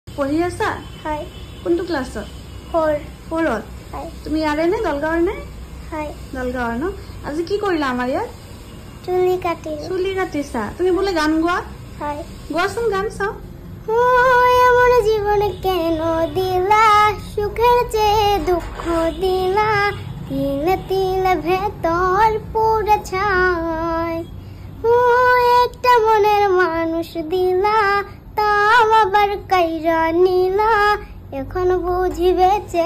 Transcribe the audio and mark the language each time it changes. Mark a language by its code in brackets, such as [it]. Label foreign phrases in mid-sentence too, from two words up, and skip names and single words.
[as] পঢ়ি আছা? হয়। কোনটো ক্লাছত? 4 4ত। হয়। তুমি ইয়াৰে নে দলগাঁৱৰ নে? হয়। দলগাঁৱৰ ন? আজি কি কৰিলা আমাৰ ইয়াত? চুলি কাটিলো। চুলি কাটিছা? তুমি বোলে গান গোৱা? হয়। গোৱাচোন গান চাওঁ। [bn] আমার জীবনে কেন দিলা সুখের চেয়ে দুঃখ দিলা তিলে তিলে ভেতর পুরে ছাই একটা মনের মানুষ দিলা তাও আবার কাইরা নিলা এখন বুঝি বেঁচে